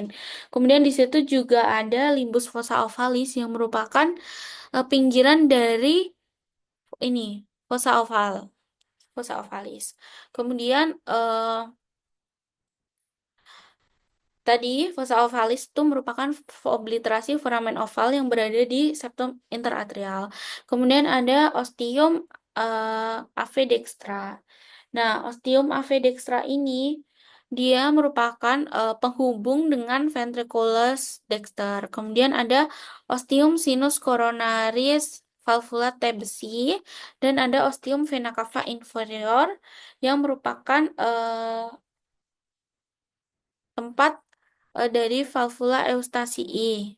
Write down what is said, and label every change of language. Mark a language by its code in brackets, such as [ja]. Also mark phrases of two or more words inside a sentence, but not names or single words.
[id] Kemudian di situ juga ada limbus fossa ovalis yang merupakan pinggiran dari ini fossa ovalis. Kemudian tadi, fossa ovalis itu merupakan obliterasi foramen oval yang berada di septum interatrial. Kemudian ada ostium ave dextra. Nah, ostium ave dextra ini dia merupakan penghubung dengan ventriculus dexter. Kemudian ada ostium sinus coronaris valvula T besi dan ada ostium vena cava inferior yang merupakan tempat dari valvula Eustacii.